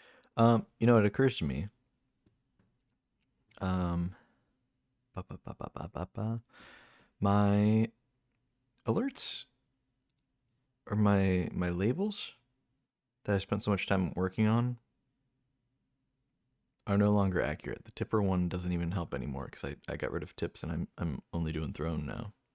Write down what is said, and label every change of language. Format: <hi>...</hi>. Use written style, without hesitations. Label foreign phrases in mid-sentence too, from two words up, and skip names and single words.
<en>You know, it occurs to me. Um, ba, ba, ba, ba, ba, ba, ba. My alerts or my labels that I spent so much time working on are no longer accurate. The tipper one doesn't even help anymore because I got rid of tips and I'm only doing throne now.</en>